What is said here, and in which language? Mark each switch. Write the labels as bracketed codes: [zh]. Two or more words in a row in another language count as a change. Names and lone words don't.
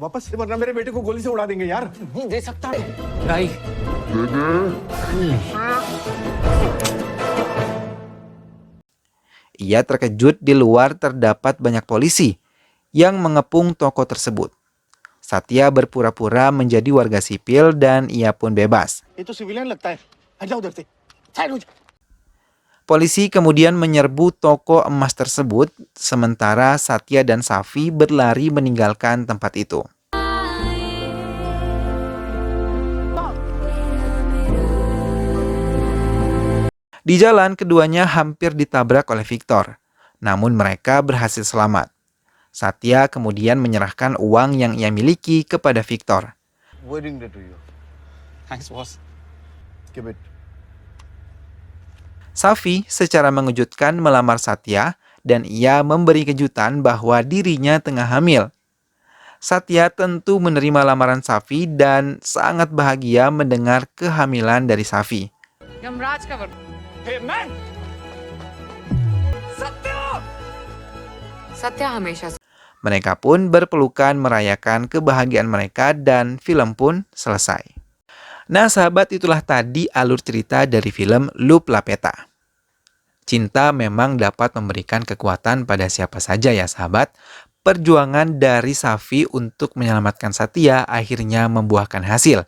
[id] Ia terkejut di luar terdapat banyak polisi yang mengepung toko tersebut. Satya berpura-pura menjadi warga sipil dan ia pun bebas. [hi] ये तो सिविलियन लगता है हट जाओ उधर से साइड हो जा [id] Polisi kemudian menyerbu toko emas tersebut, sementara Satya dan Safi berlari meninggalkan tempat itu. Di jalan, keduanya hampir ditabrak oleh Victor, namun mereka berhasil selamat. Satya kemudian menyerahkan uang yang ia miliki kepada Victor. [en] wedding day to you thanks boss give it [id] Safi secara mengejutkan melamar Satya dan ia memberi kejutan bahwa dirinya tengah hamil. Satya tentu menerima lamaran Safi dan sangat bahagia mendengar kehamilan dari Safi. [hi] यमराज का वरदान। सत्या हमेशा [id] Mereka pun berpelukan merayakan kebahagiaan mereka dan film pun selesai. Nah sahabat, itulah tadi alur cerita dari film Lup Lapeta. Cinta memang dapat memberikan kekuatan pada siapa saja ya sahabat. Perjuangan dari Safi untuk menyelamatkan Satya akhirnya membuahkan hasil.